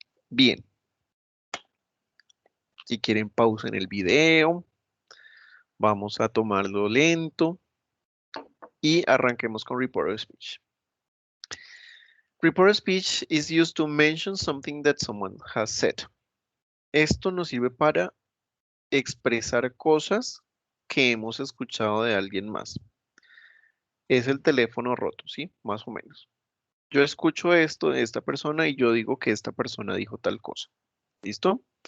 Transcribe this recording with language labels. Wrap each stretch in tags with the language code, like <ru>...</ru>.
<es>Bien, si quieren pausa en el video, vamos a tomarlo lento y arranquemos con report speech.</es> <en>Report speech is used to mention something that someone has said.</en> <es>Esto nos sirve para expresar cosas que hemos escuchado de alguien más. Es el teléfono roto, ¿sí? Más o menos. Yo escucho esto de esta persona y yo digo que esta persona dijo tal cosa. ¿Listo?</es>